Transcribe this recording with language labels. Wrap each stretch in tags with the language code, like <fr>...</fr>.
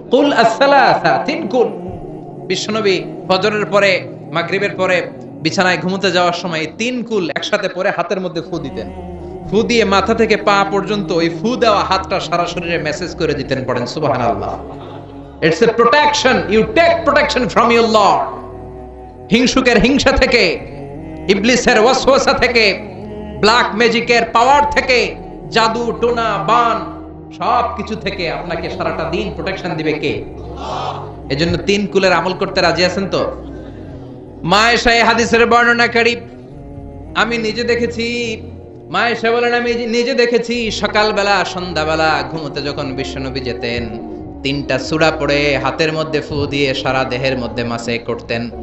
<bn>কুল আস-সালাসা, 3 কুল। বিশ্বনবী ফজরের পরে, মাগরিবের পরে বিছানায় ঘুমোতে যাওয়ার সময় 3 কুল একসাথে পরে হাতের মধ্যে ফু দিতেন। ফু দিয়ে মাথা থেকে পা পর্যন্ত ওই ফু দেওয়া হাতটা সারা শরীরে মেসেজ করে দিতেন। পড়েন সুবহানাল্লাহ।</bn> <en>It's a protection. You take protection from your Lord.</en> <bn>হিংসুকের হিংসা থেকে, ইবলিসের ওয়াসওয়াসা থেকে, ব্ল্যাক ম্যাজিকের পাওয়ার থেকে, জাদু টোনা বান সব কিছু থেকে আপনাকে সারাটা দিন প্রোটেকশন দিবে কে? আল্লাহ। এজন্য 3 কুলের আমল করতে রাজি আছেন তো? মা আয়েশা এই হাদিসের বর্ণনাকারী, আমি নিজে দেখেছি, মা আয়েশা বলেন, আমি নিজে দেখেছি সকালবেলা সন্ধ্যাবেলা ঘুমোতে যখন বিশ্বনবী যেতেন, 3টা সূরা পড়ে হাতের মধ্যে ফু দিয়ে সারা দেহের মধ্যে মাসে করতেন।</bn>